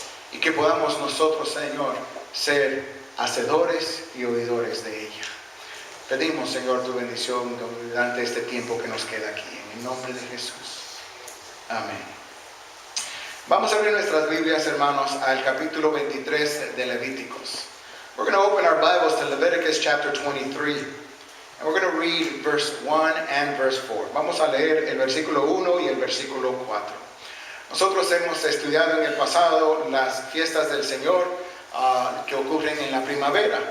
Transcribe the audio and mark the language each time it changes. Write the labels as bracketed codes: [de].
[es] Y que podamos nosotros, Señor, ser hacedores y oidores de ella. Pedimos, Señor, tu bendición durante este tiempo que nos queda aquí. En el nombre de Jesús. Amén. Vamos a abrir nuestras Biblias, hermanos, al capítulo 23 de Levíticos. [en] We're going to open our Bibles to Leviticus chapter 23. And we're going to read verse 1 and verse 4. [es] Vamos a leer el versículo 1 y el versículo 4. Nosotros hemos estudiado en el pasado las fiestas del Señor que ocurren en la primavera.